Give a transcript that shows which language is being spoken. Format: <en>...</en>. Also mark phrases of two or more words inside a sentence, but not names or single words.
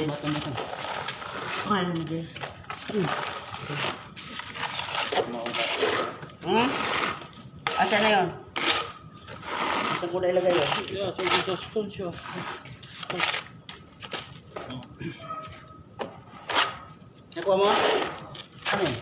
<tl>Mata. Pangalan mo, Jay? Asa na yun? Saan ko na ilagay yun?</tl> <ko>야 저기 저 스톤치야.</ko> <tl>Nakuha mo? Ano yun?</tl>